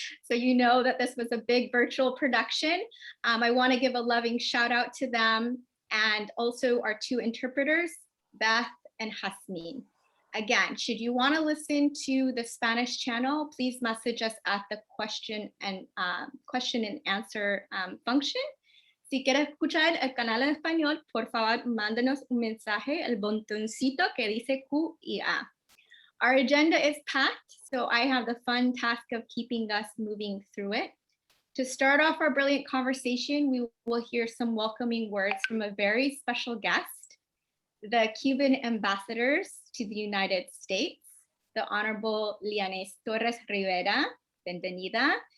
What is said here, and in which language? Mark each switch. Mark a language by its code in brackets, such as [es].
[en] So you know that this was a big virtual production. I want to give a loving shout out to them, and also our two interpreters, Beth and Hasmin. Again, should you want to listen to the Spanish channel, please message us at the question and answer function. [es] Si quieres escuchar el canal en español, por favor, mándanos un mensaje, el botoncito que dice Q y A. [en] Our agenda is packed, so I have the fun task of keeping us moving through it. To start off our brilliant conversation, we will hear some welcoming words from a very special guest, the Cuban ambassadors to the United States, the Honorable Lianes Torres Rivera, [es] bienvenida.